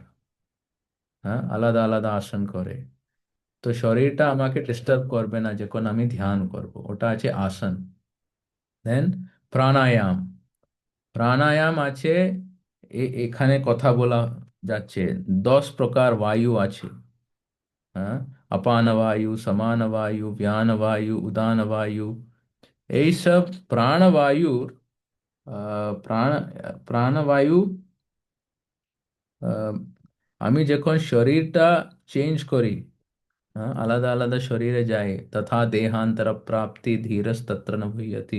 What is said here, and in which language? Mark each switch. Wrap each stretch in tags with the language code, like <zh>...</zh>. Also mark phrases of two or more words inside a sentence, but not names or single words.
<bn>হ্যাঁ, আলাদা আলাদা আসন করে, তো শরীরটা আমাকে ডিস্টার্ব করবে না যখন আমি ধ্যান করব, ওটা আছে আসন। দেন প্রাণায়াম। প্রাণায়াম আছে, এখানে কথা বলা যাচ্ছে 10 প্রকার বায়ু আছে। হ্যাঁ,</bn> <sa>अपान वायु, समान वायु, व्यान वायु, उदान वायु,</sa> <bn>এইসব প্রাণবায়ুর প্রাণ প্রাণবায়ু আহ, আমি যখন শরীরটা চেঞ্জ করি, हाँ, আলাদা আলাদা শরীরে যায়,</bn> <sa>তথা দেহান্তর প্রাপ্তি ধীরস তত্র ন ভূয়তি।</sa>